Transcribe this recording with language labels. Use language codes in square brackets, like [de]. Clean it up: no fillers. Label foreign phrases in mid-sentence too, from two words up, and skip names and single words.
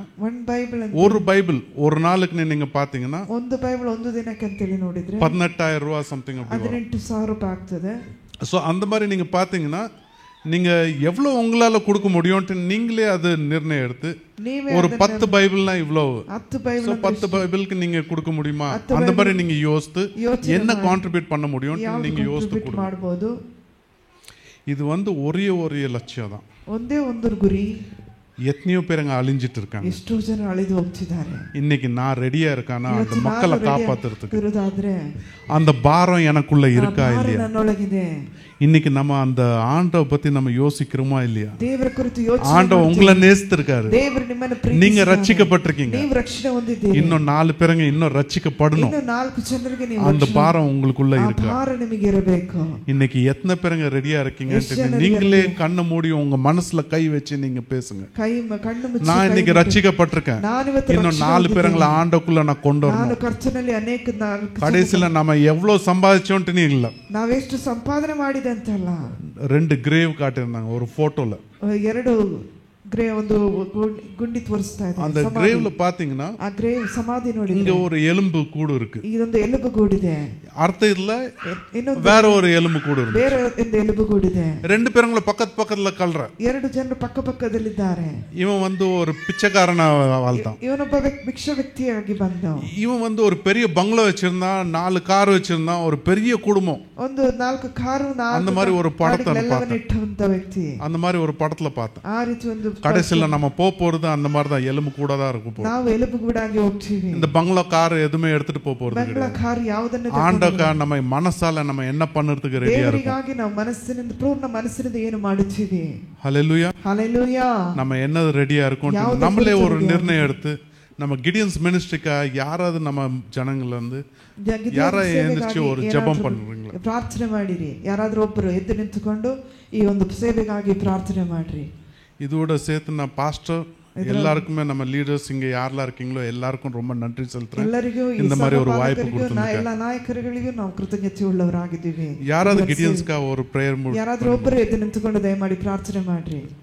[kn] 1 ಬೈಬಲ್ [ta] ஒரு பைபிள் ஒரு நாளுக்கு நீங்க பாத்தீங்கன்னா [kn] ಒಂದು ಬೈಬಲ್ ಒಂದು ದಿನಕ್ಕೆ ಅಂತ ಹೇಳಿ ನೋಡಿದ್ರೆ [ta] 18000 ரூபாய் समथिंग அப்படி [kn] 18000 ರೂಪಾಯಿ ಆಗ್ತದೆ. [ta] சோ அந்த மாதிரி நீங்க பாத்தீங்கன்னா நீங்க எவ்வளவு உங்களால கொடுக்க முடியும்னு நீங்களே அது நிர்ணயம் எடுத்து ஒரு 10 பைபிள்னா இவ்வளவு 10 பைபிள் 10 பைபிளுக்கு நீங்க கொடுக்க முடியுமா அந்த மாதிரி நீங்க யோசித்து என்ன கான்ட்ரிபியூட் பண்ண முடியும்னு நீங்க யோசித்து கொடுங்க. இது வந்து ஒரே லட்சியம் தான். [kn] ಒಂದೇ ಒಂದು ಗುರಿ. [ta] எத்தனையோ பேர் அங்க அழிஞ்சிட்டு இருக்காங்க. [kn] ಎಷ್ಟೋ ಜನ ಅಳಿದು ಹೋಗ್ತಿದ್ದಾರೆ. [ta] இன்னைக்கு நான் ரெடியா இருக்கானா அந்த மக்களை காப்பாத்துறதுக்கு? அந்த பாரம் எனக்குள்ள இருக்கா இல்லையா? [kn] ನನ್ನೊಳಗಿದೆ. [ta] இன்னைக்கு நம்ம அந்த ஆண்டவ பத்தி நம்ம யோசிக்கிறோமா இல்லையா? [kn] ದೇವರ ಕುರಿತು ಯೋಚನೆ [ta] ஆண்டவ உங்களை நேசித்திருக்காரு. [kn] ದೇವರು ನಿಮ್ಮನ್ನು ಪ್ರೀತಿಸಿದ್ದಾರೆ. [ta] நீங்க ரட்சிக்கப்பட்டிருக்கீங்க. [kn] ನೀವು ರಕ್ಷಣೆ ಹೊಂದಿದ್ದೀರಿ. [ta] இன்னும் 4 பேருங்க இன்னும் ரட்சிக்கப்படணும். [kn] இன்னும் 4 ಜನರಿಗೆ ನೀವು [ta] அந்த பாரம் உங்களுக்குள்ள இருக்கு. [kn] ಆ ಭಾರ ನಿಮಗೆ ಇರಬೇಕು. [ta] இன்னைக்கு எத்தனை பேருங்க ரெடியா இருக்கீங்கன்னு நீங்களே கண்ண மூடி உங்க மனசுல கை வச்சு நீங்க பேசுங்க. [kn] கண்ணு ಮುಚ್ಚಿ [ta] நான் இன்னைக்கு ரட்சிக்கப்பட்டிருக்கேன். இன்னும் 4 பேருங்கள ஆண்டவருக்குள்ள நான் கொண்டு வரணும். [kn] ನಾನು ಕರ್ತನಲ್ಲಿ ಅನೇಕ [ta] கடைசில நாம எவ்வளவு சம்பாதிச்சோம்னு இல்ல, [kn] ನಾವೆಷ್ಟು ಸಂಪಾದನೆ ಮಾಡಿದೆ ಅಂತಲ್ಲ. [ta] 2 கிரேவ் காட்டியிருந்தாங்க ஒரு போட்டோல. [kn] 2 ಗ್ರೇವ್ ಒಂದು ಗುಂಡಿ ತೋರಿಸ್ತಾ ಇದೆ. [ta] அந்த கிரேவ்ல பாத்தீங்கன்னா [kn] ಆ ಗ್ರೇವ್ ಸಮಾಧಿ ನೋಡಿ [ta] இங்க ஒரு எலும்பு கூடு இருக்கு. [kn] ಇದೊಂದು ಎಲುಬು ಗೂಡಿದೆ. [ta] அர்த்தம் இல்ல வேற ஒரு எலும்பு கூடு இருக்கு. [kn] ಬೇರೆ ಒಂದು ಎಲುಬು ಗೂಡಿದೆ. [ta] 2 பேருங்கள பக்கத்துல கல்ற. [kn] 2 ಜನರು ಪಕ್ಕದಲ್ಲಿದ್ದಾರೆ. [ta] இவன் வந்து ஒரு பிச்சைக்காரனா வாழ்ந்தான். [kn] ಇವನೊಬ್ಬ ಭಿಕ್ಷ ವ್ಯಕ್ತಿಯಾಗಿ ಬಂದ. [ta] இவன் வந்து ஒரு பெரிய பங்களா வச்சிருந்தான், 4 கார் வச்சிருந்தான், ஒரு பெரிய குடும்பம். [kn] ಒಂದು 4 ಕಾರು [ta] அந்த மாதிரி ஒரு படத்தை பார்த்தேன். அந்த மாதிரி ஒரு படத்துல பார்த்தேன். [kn] ಆ ರೀತಿ ಒಂದು [ta] கடைசில நம்ம போறது அந்த மாதிரி தான், எலும்பு கூட தான் இருக்கும். [kn] ನಾವು ಎಲುಬು ಗೂಡಾಗಿ ಹೋಗ್ತೀವಿ. [ta] இந்த பங்களா கார் எதுமே எடுத்துட்டு போறது கிடையாது. பங்களா கார் ಯಾವುದನ್ನು ஆண்டவருக்காக நம்ம மனசால நம்ம என்ன பண்றதுக்கு ரெடியா இருக்கோம். [kn] ದೇವರಿಗಾಗಿ ನಾವು ಮನಸ್ಸಿನಿಂದ ಪೂರ್ಣ ಮನಸ್ಸಿನಿಂದ ಏನು ಮಾಡುತ್ತೀವಿ? [ta] ஹalleluya ஹalleluya. நம்ம என்ன ரெடியா இருக்கோம் நம்மளே ஒரு நிர்ணயம் எடுத்து நம்ம கிடியன்ஸ் மினிஸ்ட்ரிக்கா யாராவது நம்ம ஜனங்கள வந்து யாரா எழுந்திருச்சு ஒரு ஜெபம் பண்றீங்களா? [kn] ಪ್ರಾರ್ಥನೆ ಮಾಡಿರಿ. ಯಾರಾದರೂ ಒಬ್ಬರು ಎದ್ದು ನಿಂತುಕೊಂಡು ಈ ಒಂದು ಸೇವೆಗಾಗಿ ಪ್ರಾರ್ಥನೆ ಮಾಡ್ರಿ. [ta] இதோட சேர்த்து நான் பாஸ்டர் எல்லாருக்குமே நம்ம லீடர்ஸ் இங்க யாரெல்லாம் இருக்கீங்களோ எல்லாருக்கும் ரொம்ப நன்றி செலுத்துறேன். இந்த மாதிரி ஒரு வாய்ப்பு கொடுத்ததுக்கு [kn] எல்லா ನಾಯಕರುಗಳಿಗೂ ನಾವು ಕೃತಜ್ಞತೆ ಉಳ್ಳವರಾಗಿದ್ದೀವಿ. ಯಾರಾದರೂ ಗಿಡಿಯನ್ಸ್ಗೆ [ta] ஒரு பிரேயர் [kn] ಯಾರಾದರೂ ಒಬ್ಬರು ಎದ್ದು ನಿಂತುಕೊಂಡು ದಯಮಾಡಿ ಪ್ರಾರ್ಥನೆ ಮಾಡ್ರಿ.